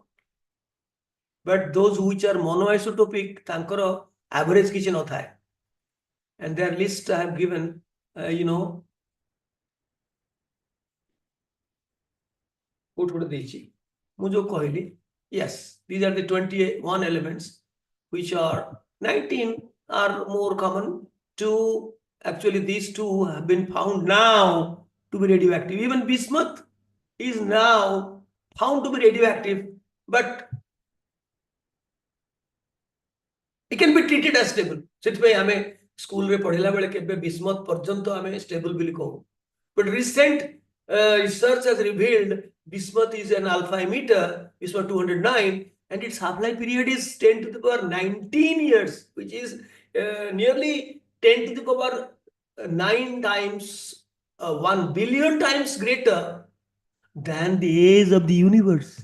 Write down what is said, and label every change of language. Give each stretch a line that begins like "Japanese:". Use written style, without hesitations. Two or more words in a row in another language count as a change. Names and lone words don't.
English: But those which are monoisotopic
Odia: ତାଙ୍କର average କିଛି ନ ଥାଏ,
English: and their list I have given, you know, yes, these are the 21 elements, which are 19 are more common. Two, actually these two have been found now to be radioactive. Even bismuth is now found to be radioactive, but it can be treated as stable.
Odia: ସେଥିପାଇଁ ଆମେ ସ୍କୁଲ ରେ ପଢିଲା ବେଳେ କେବେ bismuth ପର୍ଯ୍ୟନ୍ତ ଆମେ stable ବୋଲି କହୁ,
English: but recent research has revealed bismuth is an alpha emitter, bismuth 209, and its half-life period is 10 to the power 19 years, which is nearly 10 to the power 9 times, 1 billion times greater than the age of the universe.